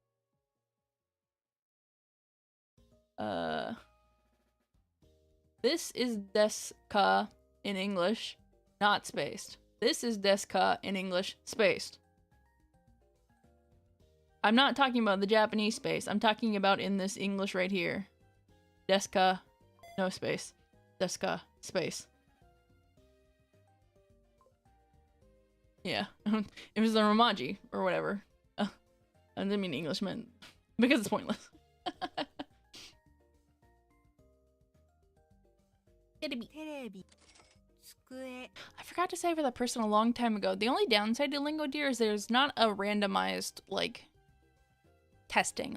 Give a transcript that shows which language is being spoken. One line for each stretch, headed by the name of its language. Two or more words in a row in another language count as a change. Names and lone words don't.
English: This is
Japanese: desu ka
English: in English, not spaced. This is
Japanese: desu ka
English: in English, spaced. I'm not talking about the Japanese space. I'm talking about in this English right here.
Japanese: Desu ka,
English: no space.
Japanese: Desu ka,
English: space. Yeah, it was the Romaji or whatever. I didn't mean Englishman because it's pointless. I forgot to say for that person a long time ago, the only downside to Lingo Deer is there's not a randomized, like, testing.